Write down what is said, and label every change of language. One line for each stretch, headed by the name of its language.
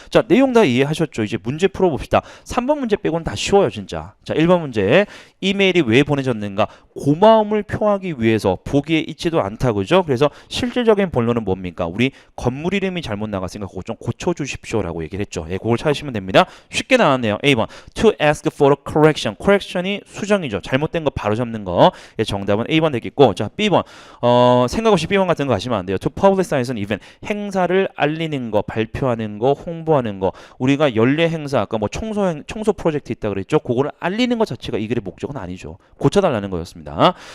Korean: 자, 내용 다 이해하셨죠? 이제 문제 풀어봅시다. 3번 문제 빼고는 다 쉬워요, 진짜. 자, 1번 문제 이메일이 왜 보내졌는가? 고마움을 표하기 위해서 보기에 있지도 않다, 그죠? 그래서 실질적인 본론은 뭡니까? 우리 건물 이름이 잘못 나갔으니까 그거 좀 고쳐주십시오라고 얘기를 했죠. 예, 그걸 찾으시면 됩니다. 쉽게 나왔네요.
English: A번 To ask for a correction.
Korean: correction이 수정이죠. 잘못된 거 바로 잡는 거. 예, 정답은 A번 되겠고, 자 B번 생각 없이 B번 같은 거 하시면 안 돼요.
English: To publicize an event.
Korean: 행사를 알리는 거, 발표하는 거, 홍보하는 거. 우리가 연례 행사 아까 뭐 청소 프로젝트 있다 그랬죠. 그거를 알리는 것 자체가 이 글의 목적은 아니죠. 고쳐달라는 거였습니다.